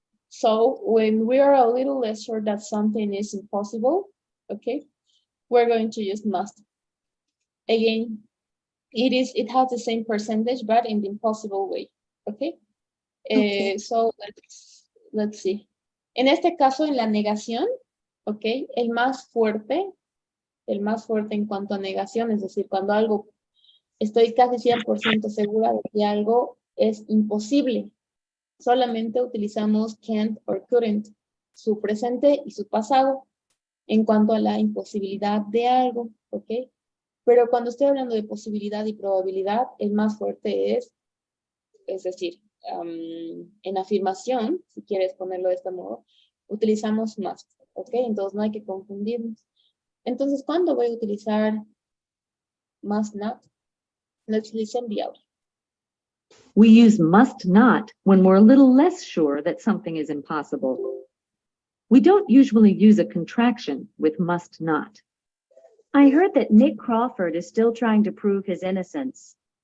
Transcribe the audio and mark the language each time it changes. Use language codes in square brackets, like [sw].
[en] So when we are a little less sure that something is impossible, okay, we're going to use must. Again, it has the same percentage, but in the impossible way, okay? Okay. So let's see. [es] En este caso, en la negación, okay, el más fuerte en cuanto a negación, es decir, cuando algo, estoy casi 100% segura de que algo es imposible, solamente utilizamos [en] can't or couldn't, [es] su presente y su pasado, en cuanto a la imposibilidad de algo, ¿ok? Pero cuando estoy hablando de posibilidad y probabilidad, el más fuerte es decir, en afirmación, si quieres ponerlo de este modo, utilizamos must, ¿ok? Entonces no hay que confundirnos. Entonces, ¿cuándo voy a utilizar must not? [en] Let's listen the audio. We use must not when we're a little less sure that something is impossible. We don't usually use a contraction with must not. I heard that Nick Crawford is still trying to prove his innocence.